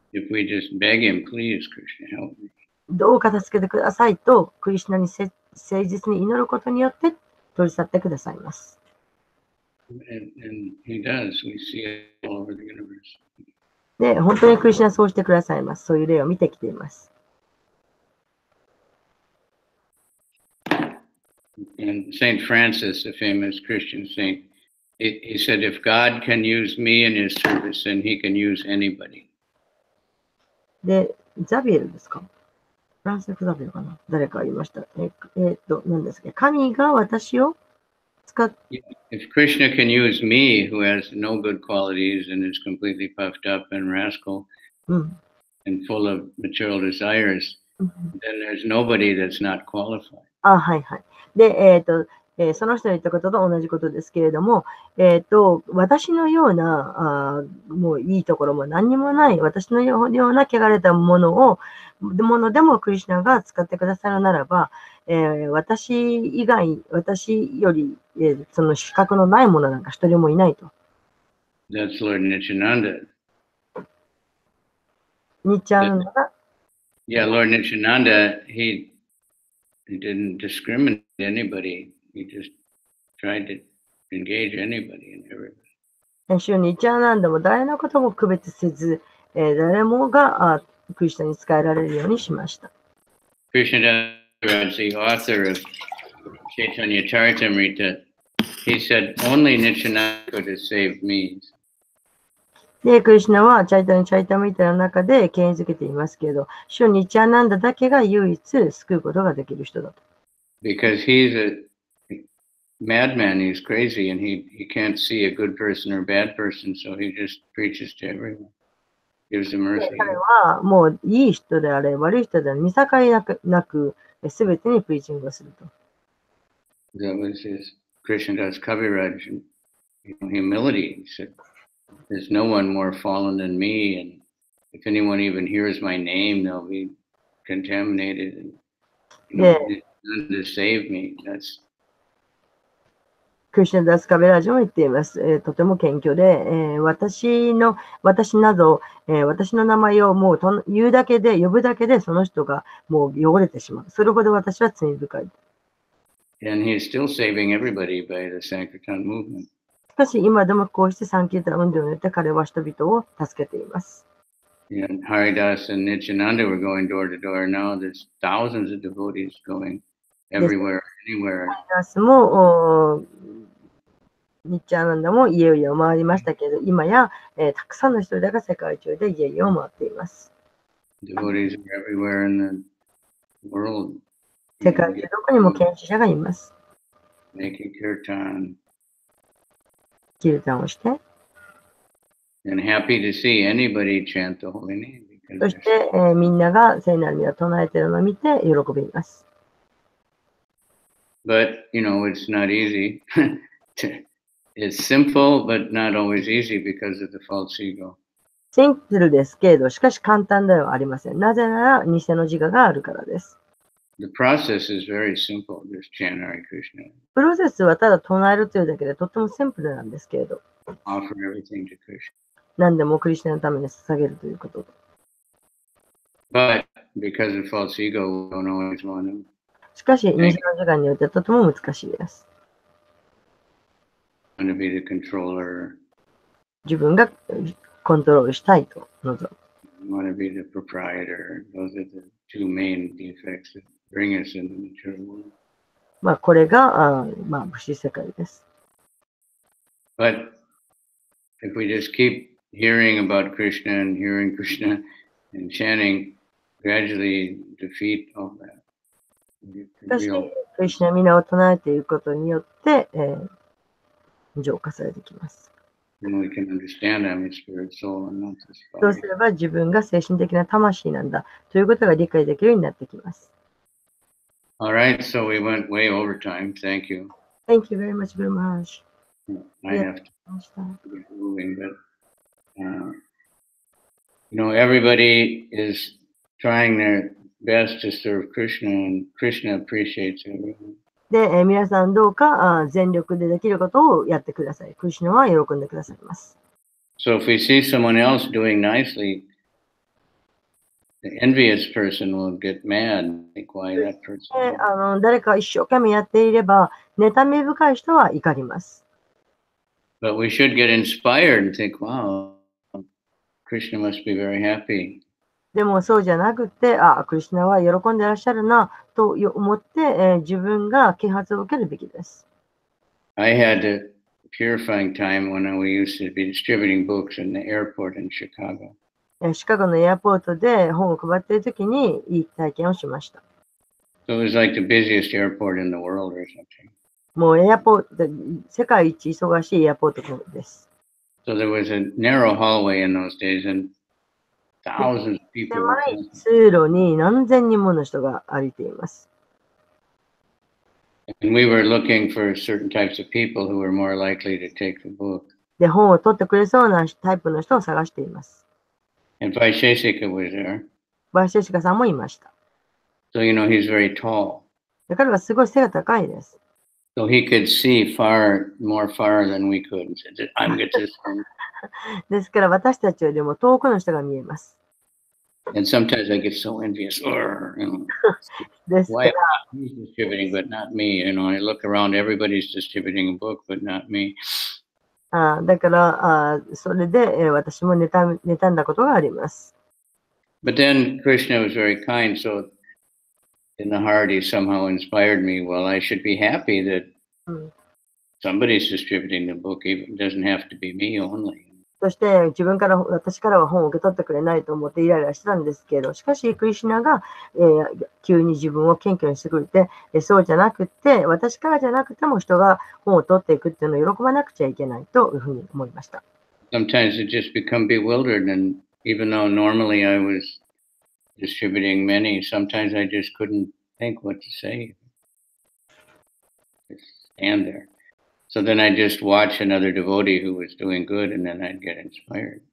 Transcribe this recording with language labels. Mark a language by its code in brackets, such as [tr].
[en] If we just beg him, please, Krishna, help me. [ja] どうか助けてくださいと、クリシュナに誠実に祈ることによって取り去ってくださいます。 [en] And he does. We see it all over the universe. [ja] で、本当にクリシュナはそうしてくださいます。そういう例を見てきています。 [en] And Saint Francis, the famous Christian saint, he said, if God can use me in his service, then he can use anybody. [ja] で、ザビエルですか？フランスザビエルかな？誰か言いました。何ですか？神が私を使って、 [en] If Krishna can use me, who has no good qualities and is completely puffed up and rascal and full of material desires, then there's nobody that's not qualified. [ja] はいはい。で、その人の言ったことと同じことですけれども、私のようなもういいところも何にもない、私のような汚れたものでもクリシュナが使ってくださるならば、私以外、私より、その資格のないものなんか一人もいないと。 [en] That's Lord Nityananda. [ja] ニッチャンが、 [en] Yeah, Lord Nityananda, he didn't discriminate anybody. He just tried to engage anybody and everybody. [ja] 主ニッチャンなんでも誰のことも区別せず、誰もがクリシュナに使えられるようにしました。 [en] Krishna Das, the author of Chaitanya Charitamrita, he said, only Nityananda could have saved me. [ja] で、クリシュナはチャイタニ・チャイタミタの中で権威づけていますけど、主ニッチャンナンダだけが唯一救うことができる人だと。 [en] Because he's a madman, he's crazy, and he can't see a good person or bad person, so he just preaches to everyone. Gives them mercy. [ja] 彼はもういい人であれ、悪い人であれ、見境なく、すべてにプリーチングをすると。 [en] That was his Krishna Das Kaviraj, humility. He said, there's no one more fallen than me, and if anyone even hears my name, they'll be contaminated. And, none to save me. That's [ja] クリシュナ・ダス・カベラージも言っています。とても謙虚で、私など、私の名前をもう言うだけで、呼ぶだけで、その人がもう汚れてしまう。それほど私は罪深い。 [en] And he's still saving everybody by the Sankirtan movement. [ja] しかし、今でもこうしてサンキータン運動によって彼は人々を助けています。 [en] And Haridas and Nityananda were going door to door. Now there's thousands of devotees going everywhere, anywhere. [ja] ハリダスも、ニッチャーナンダも家々を回りましたけど、今や、たくさんの人々が世界中で家々を回っています。 [en] Devotees are everywhere in the world. [ja] 世界中どこにも献身者がいます。 [en] Making kirtan. [ja] キルタンをして。 [en] And happy to see anybody chant the holy name. [ja] そして、みんなが聖なる御を唱えているのを見て喜びます。 [en] But, it's not easy. It's simple, but not always easy because of the false ego. [ja] シンプルですけれど、しかし簡単ではありません。なぜなら、偽の自我があるからです。 [en] The process is very simple. Just chant Hare Krishna. [ja] プロセスはただ唱えるというだけでとてもシンプルなんですけれど、 [en] Offer everything to Krishna. [ja] 何でもクリスチャンのために捧げるということ。 [en] But because of false ego, we don't always want to. [ja] しかし、偽の自我によってとても難しいです。 [en] Want to be the controller. [ja] 自分がコントロールしたいと望む。 [en] We want to be the proprietor. Those are the two main defects that bring us in the material world. [ja] まあ、これが物質世界です。 [en] But if we just keep hearing about Krishna and hearing Krishna and chanting, gradually defeat all that. [ja] しかし、クリシュナ皆を唱えていくことによって、浄化されてきます。 [en] Then we can understand I'm a spirit soul and not this [ja] そう [en] body. [ja] すれば自分が精神的な魂なんだということが理解できるようになってきます。 [en] All right, so we went way over time. Thank you. Thank you very much, Guru Maharaj. I Yeah. have to get moving, but everybody is trying their best to serve Krishna, and Krishna appreciates everyone. [ja] で、皆さんどうか全力でできることをやってください。クリシュナは喜んでくださいます。 [en] So if we see someone else doing nicely, the envious person will get mad. Like, why that person? [ja] 誰か一生懸命やっていれば、妬み深い人は怒ります。 [en] But we should get inspired and think, wow, Krishna must be very happy. [ja] でもそうじゃなくて、クリシュナは喜んでいらっしゃるなと思って、自分が啓発を受けるべきです。 [en] I had a purifying time when we used to be distributing books in the airport in Chicago. [ja] シカゴのエアポートで本を配っているときにいい体験をしました。 [en] So it was like the busiest airport in the world or something. [ja] もうエアポート、世界一忙しいエアポートです。 [en] So there was a narrow hallway in those days and thousands of people. [ja] 狭い通路に何千人もの人が歩いています。 [en] And we were looking for certain types of people who were more likely to take the book. [ja] で、本を取ってくれそうなタイプの人を探しています。 [en] And Vaisheshika was there. [ja] バイシェシカさんもいました。 [en] So, he's very tall. [ja] 彼はすごい背が高いです。 [en] So he could see more far than we could. And said, I'm going to. [ja] ですから私たちよりも遠くの人が見えます。 [en] And sometimes I get so envious. [ja] ですから [en] Why he's distributing but not me? I look around, everybody's distributing a book but not me. [ja] だからそれで、私も妬んだことがあります。 [en] But then Krishna was very kind, so in the heart he somehow inspired me. Well, I should be happy that somebody's distributing the book. It doesn't have to be me only. [ja] そして私からは本を受け取ってくれないと思ってイライラしてたんですけど、しかしクリシュナが、急に自分を謙虚にしてくれて、そうじゃなくて、私からじゃなくても人が本を取っていくっていうのを喜ばなくちゃいけないというふうに思いました。 [en] Sometimes it just become bewildered, and even though normally I was distributing many, sometimes I just couldn't think what to say. Just stand there. So then I just watch another devotee who was doing good, and then I'd get inspired.